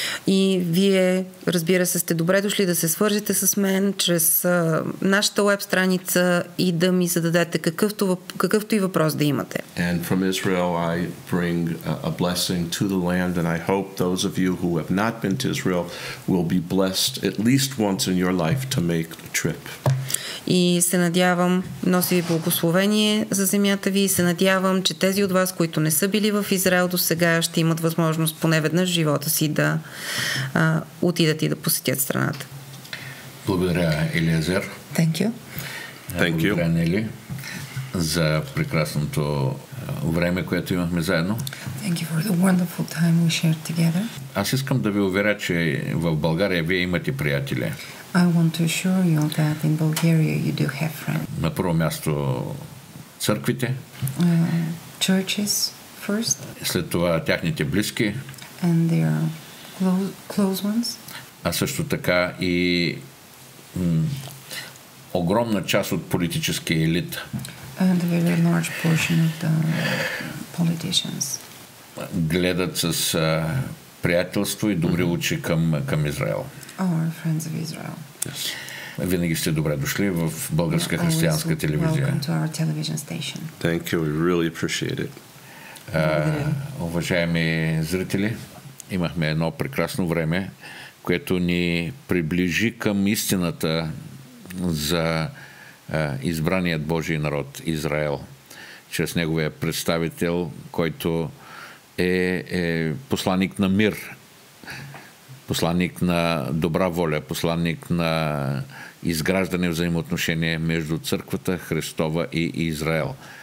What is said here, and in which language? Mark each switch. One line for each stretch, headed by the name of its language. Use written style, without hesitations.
Bulgarian: И вие, разбира се, сте добре дошли да се свържете с мен чрез нашата веб страница и да ми зададете какъвто и въпрос да имате.
English: And from Israel I bring a blessing to the land, and I hope those of you who have not been to Israel will be blessed at least once in your life to make the trip.
Bulgarian: И се надявам, носи ви благословение за земята ви и се надявам, че тези от вас, които не са били в Израел до сега, ще имат възможност поне веднъж в живота си да отидат и да посетят страната. Благодаря, Елиезер.
English: Thank you.
Bulgarian: Благодаря, Нели, за прекрасното време, което имахме заедно.
English: Thank you for the wonderful time we shared together.
Bulgarian: Аз искам да ви уверя, че в България вие имате приятели.
English: I want to assure you that in Bulgaria you do have friends.
Bulgarian: На първо място църквите.
English: Churches first.
Bulgarian: След това тяхните близки.
English: And their close ones.
Bulgarian: А също така и огромна част от политическия елит.
English: And a very large portion of the politicians.
Bulgarian: Гледат с приятелство и добри очи към Израел.
English: Our friends of Israel. Yes.
Bulgarian: Винаги сте добре дошли в Българска християнска телевизия.
English: Welcome to our television station. Thank you. We really appreciate it.
Bulgarian: Уважаеми зрители, имахме едно прекрасно време, което ни приближи към истината за избраният Божий народ Израел, чрез неговия представител, който е посланник на мир, посланник на добра воля, посланник на изграждане взаимоотношения между Църквата Христова и Израел.